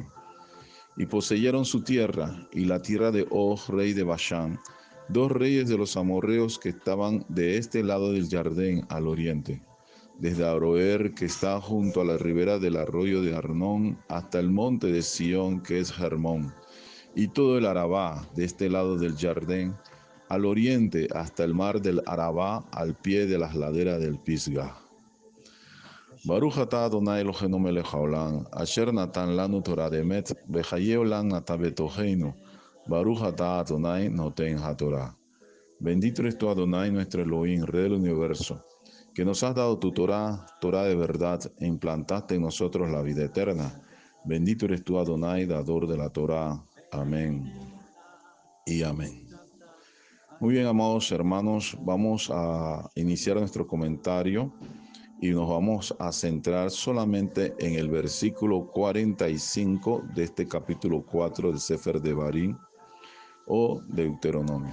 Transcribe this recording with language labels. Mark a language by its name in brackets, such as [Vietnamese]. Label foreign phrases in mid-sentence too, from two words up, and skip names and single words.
[Spanish] Y poseyeron su tierra, y la tierra de Og, rey de Bashán, dos reyes de los amorreos que estaban de este lado del Jardín al oriente, desde Aroer, que está junto a la ribera del arroyo de Arnón, hasta el monte de Sión, que es Hermón, y todo el Arabá, de este lado del Jardín, al oriente hasta el mar del Arabá, al pie de las laderas del Pisgah. [Hebrew] ברוך אתה אדני אלהינו מלך העולם אשר נתן לנו תורה אמת וחיי עולם נתן בתוכנו ברוך אתה אדני נותן התורה. [Spanish] Bendito eres tú, Adonai, nuestro Elohim, Rey del universo, que nos has dado tu Torah, Torah de verdad, e implantaste en nosotros la vida eterna. Bendito eres tú, Adonai, dador de la Torah. Amén y amén. Muy bien, amados hermanos, vamos a iniciar nuestro comentario y nos vamos a centrar solamente en el versículo 45 de este capítulo 4 del Sefer Devarim o Deuteronomio.